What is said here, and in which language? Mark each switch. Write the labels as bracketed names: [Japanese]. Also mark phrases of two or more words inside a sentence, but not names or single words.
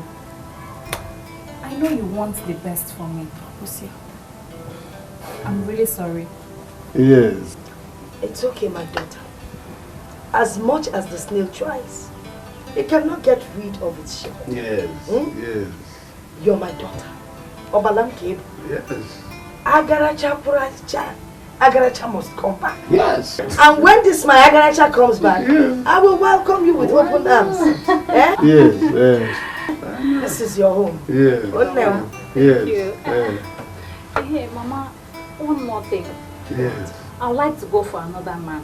[English] I know you want the best for me, Lucia. I'm really sorry. Yes. It's okay, my daughter. As much as the snail tries, it cannot get rid of its shell. Yes. Yes. You're my daughter. Obalam Kib. Yes. Agaracha Puracha. Agaracha must come back. Yes. And when this my Agaracha comes back, I will welcome you with open arms. Yes, yes. This is your home. Yes. Thank you. Hey, Mama, one more thing. Yes. I would like to go for another man.